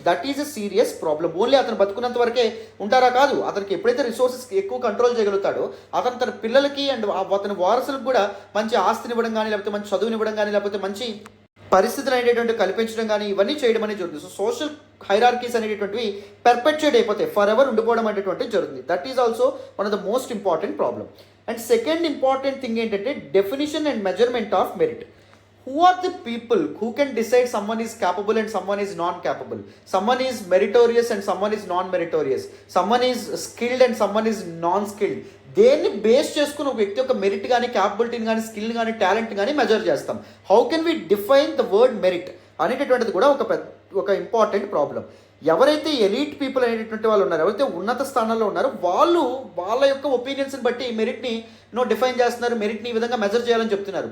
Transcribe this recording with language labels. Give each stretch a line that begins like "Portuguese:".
English: That is a serious problem.
Telugu: Only అతను బతుకున్నంత వరకే ఉంటారా కాదు, అతనికి ఎప్పుడైతే రిసోర్సెస్ ఎక్కువ కంట్రోల్ చేయగలుగుతాడో అతను తన పిల్లలకి అండ్ అతని వారసులకు కూడా మంచి ఆస్తిని ఇవ్వడం కానీ, లేకపోతే మంచి చదువునివ్వడం కానీ, లేకపోతే మంచి పరిస్థితులు అనేటువంటి కల్పించడం కానీ ఇవన్నీ చేయడం అనేది జరుగుతుంది. సో సోషల్ హైరార్కీస్ అనేటువంటివి పెర్పెచుయేట్ అయిపోతాయి, ఫర్ ఎవర్ ఉండిపోవడం అనేటువంటిది జరుగుతుంది.
English: That is also one of the most important problem. And second important thing ఏంటంటే definition and measurement of merit. Who are the people who can decide someone is capable and someone is non-capable? Someone is meritorious and someone is non-meritorious. Someone is skilled and someone is non-skilled.
Telugu: దేన్ని base చేసుకుని ఒక వ్యక్తి యొక్క merit కానీ క్యాపబిలిటీని కానీ skill కానీ talent కానీ measure చేస్తాం.
English: how can we define the word merit
Telugu: అనేటటువంటిది కూడా ఒక ఇంపార్టెంట్ ప్రాబ్లం. ఎవరైతే ఎలీట్ పీపుల్ అనేటటువంటి వాళ్ళు ఉన్నారో, ఎవరైతే ఉన్నత స్థానాల్లో ఉన్నారో వాళ్ళు వాళ్ళ యొక్క ఒపీనియన్స్ని బట్టి మెరిట్ని డిఫైన్ చేస్తున్నారు, మెరిట్ని ఈ విధంగా మెజర్ చేయాలని చెప్తున్నారు.